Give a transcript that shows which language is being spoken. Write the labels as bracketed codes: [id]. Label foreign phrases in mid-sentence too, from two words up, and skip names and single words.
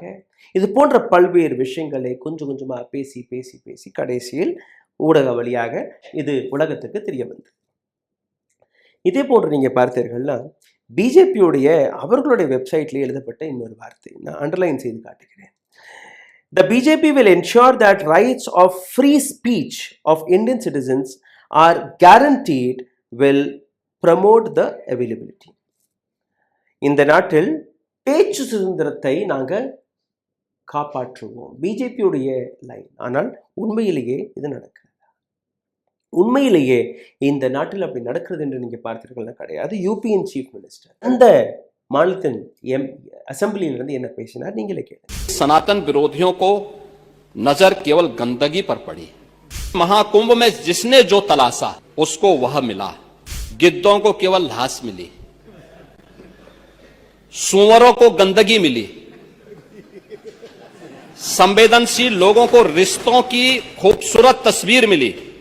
[ta] இது போன்ற பல்வேறு விஷயங்களை கொஞ்சம் கொஞ்சமாக பேசி பேசி பேசி கடைசியில் ஊடக வழியாக இது உலகத்துக்கு தெரிய வந்தது. இதே போன்று நீங்கள் பார்த்தீர்கள்னா பிஜேபியுடைய அவர்களுடைய வெப்சைட்லேயே எழுதப்பட்ட இன்னொரு வார்த்தை நான் அண்டர்லைன் செய்து காட்டுகிறேன். [en] The BJP will ensure that rights of free speech of Indian citizens are guaranteed, will promote the availability. [ta] இந்த நாட்டில் பேச்சு சுதந்திரத்தை நாங்கள் காப்பாற்றுவோம், பிஜேபியுடைய லைன். ஆனால் உண்மையிலேயே இது நடக்கிறது, உண்மையிலேயே இந்த நாட்டில் அப்படி நடக்கிறது என்று நீங்கள் பார்த்தீர்கள்னா கிடையாது. யூபியின் [en] chief minister [ta] அந்த மாநிலத்தின் அசம்பிளியிலிருந்து என்ன பேசினார் நீங்களே கேளுங்க. [hi] सनातन विरोधियों को नजर केवल गंदगी पर पड़ी, महाकुंभ में जिसने जो तलाशा उसको वह मिला, गिद्धों को केवल घास मिली, सुअरों को गंदगी मिली, संवेदनशील लोगों को रिश्तों की खूबसूरत तस्वीर मिली,